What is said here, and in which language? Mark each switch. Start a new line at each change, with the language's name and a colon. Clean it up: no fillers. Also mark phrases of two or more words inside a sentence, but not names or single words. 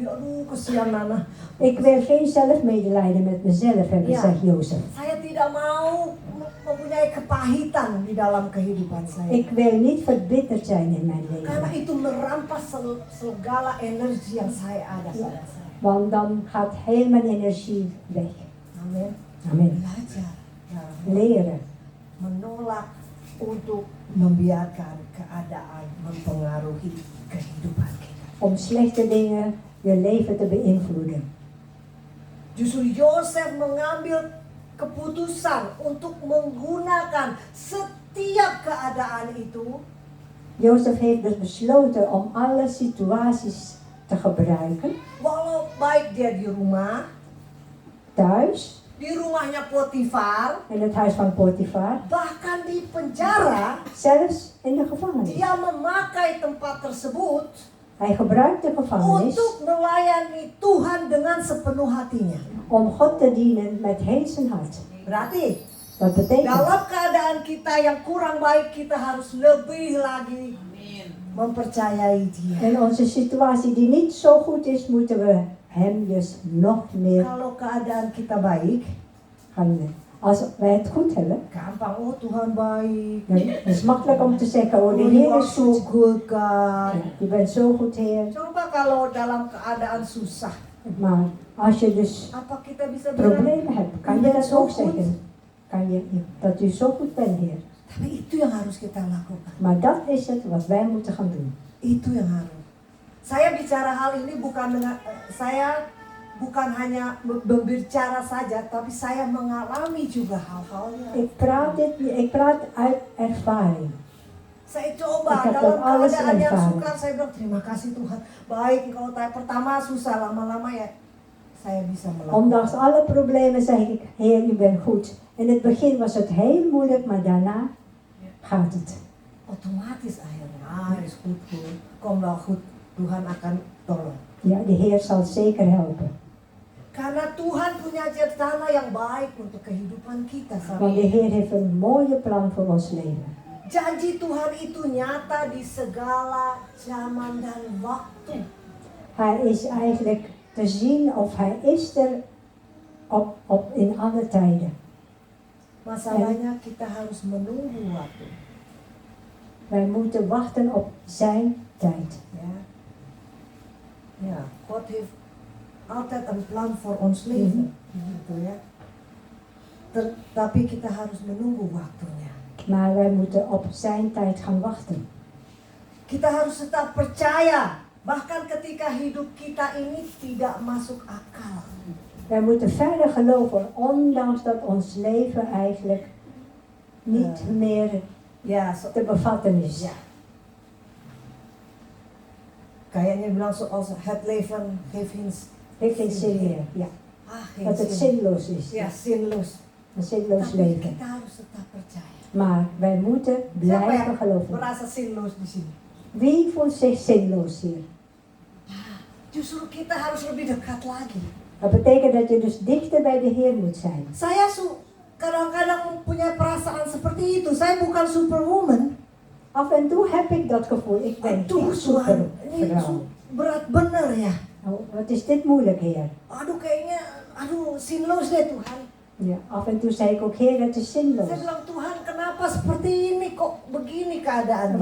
Indonesian: Aduh, kesian Nana.
Dutch: Ik wil geen zelfmedelijden met mezelf hebben, Ja. zegt Jozef.
Indonesian: Saya tidak mau mempunyai kepahitan di dalam kehidupan saya.
Dutch: Ik wil niet verbitterd zijn in mijn
Indonesian: Karena
Dutch: leven.
Indonesian: itu merampas segala energi yang saya ada pada saya.
Dutch: Want dan gaat heel mijn energie weg.
Indonesian: Amin. Amin. Belajar. Ya,
Dutch: Leren.
Indonesian: menolak untuk membiarkan keadaan mempengaruhi kehidupan kita.
Dutch: Om slechte dingen je leven te beïnvloeden.
Indonesian: Justru Yosef mengambil keputusan untuk menggunakan setiap keadaan itu
Dutch: Jozef heeft dus besloten om alle situaties te gebruiken.
Indonesian: walau baik dia di rumah,
Dutch: Thuis,
Indonesian: di rumahnya Potifar,
Dutch: in het huis van Potifar,
Indonesian: bahkan di penjara,
Dutch: zelfs in de gevangenis.
Indonesian: dia memakai tempat tersebut
Dutch: Hij gebruikt de gevangenis
Indonesian: untuk melayani Tuhan dengan sepenuh hatinya.
Dutch: om God te dienen met heel zijn hart.
Indonesian: Berarti
Dutch: Dat betekent,
Indonesian: dalam keadaan kita yang kurang baik, kita harus lebih lagi mempercayai Dia.
Dutch: in onze situatie die niet zo goed is, moeten we hem dus nog meer
Indonesian: Kalau keadaan kita baik,
Dutch: gaan doen. Als wij het goed hebben,
Indonesian: gampang, oh Tuhan baik.
Dutch: dan is het makkelijk om te zeggen, oh de
English: Oh, you
Dutch: Heer
English: are
Dutch: is
English: so
Dutch: goed.
English: good, God.
Dutch: Ja, je bent zo goed, Heer.
Indonesian: Coba kalau dalam keadaan susah,
Dutch: Maar als je dus
Indonesian: apa kita bisa bilang,
Dutch: problemen hebt, kan je dat ook zeggen. Kan je dat u zo goed bent, Heer.
Indonesian: tapi itu yang harus kita lakukan.
Dutch: Maar dat is het wat wij moeten gaan doen.
Indonesian: Itu yang harus. Saya bicara hal ini bukan dengan saya bukan hanya berbicara saja, tapi saya mengalami juga hal-halnya.
Dutch: Ik praat uit ervaring.
Indonesian: Saya coba
Dutch: Ik heb
Indonesian: dalam
Dutch: dat alles
Indonesian: keadaan yang
Dutch: ervaren.
Indonesian: sukar, saya bilang terima kasih Tuhan. Baik, kalau pertama susah, lama-lama ya saya bisa melakukan.
Dutch: Ondanks alle problemen zeg ik, Heer, u bent goed. In het begin was het heel moeilijk, maar daarna gaat het.
Indonesian: Otomatis akhirnya
Dutch: is goed. Kom wel goed,
Indonesian: Tuhan akan tolong.
Dutch: Ja, de Heer zal zeker helpen.
Indonesian: Karena Tuhan punya rencana yang baik untuk kehidupan kita.
Dutch: Want de Heer heeft een mooie plan voor ons leven.
Indonesian: Janji Tuhan itu nyata di segala zaman dan waktu.
Dutch: Hij is eigenlijk te zien of hij is er in alle tijden.
Indonesian: Masalahnya kita harus menunggu waktu.
Dutch: Wij moeten wachten op zijn tijd.
Indonesian: Ya, ya,
Dutch: God heeft altijd een plan voor ons leven,
Indonesian: gitu ya. Tapi kita harus menunggu waktunya.
Dutch: Maar wij moeten op zijn tijd gaan wachten.
Indonesian: Kita harus tetap percaya, bahkan ketika hidup kita ini tidak masuk akal.
Dutch: Wij moeten verder geloven, ondanks dat ons leven eigenlijk niet meer
Indonesian: Ya,
Dutch: te bevatten is.
Indonesian: ya. Kayaknya bilang
Dutch: zoals het leven heeft Geen zin meer. Ja. geen Dat het zin. zinloos is. Ja, zinloos. Een zinloos
Indonesian: Tapi
Dutch: leven.
Indonesian: kita harus tetap percaya.
Dutch: Maar wij moeten
Indonesian: Siapa
Dutch: blijven
Indonesian: yang
Dutch: geloven.
Indonesian: merasa sinloos di sini?
Dutch: Wie voelt zich zinloos hier?
Indonesian: Justru kita harus lebih dekat lagi.
Dutch: Dat betekent dat je dus dichter bij de Heer moet zijn.
Indonesian: Saya kadang-kadang punya perasaan seperti itu. Saya bukan superwoman.
Dutch: Af en toe heb ik dat gevoel. Ik ben
Indonesian: Aduh
Dutch: geen
Indonesian: Tuhan, ini
Dutch: supervrouw.
Indonesian: berat bener ya.
Dutch: Oh, wat is dit moeilijk, Heer?
Indonesian: Aduh kayaknya, sinloos deh Tuhan.
Dutch: Ja, af en toe zei ik ook, Heer, het is zinloos.
Indonesian: Saya bilang, Tuhan kenapa seperti ini, kok begini keadaannya.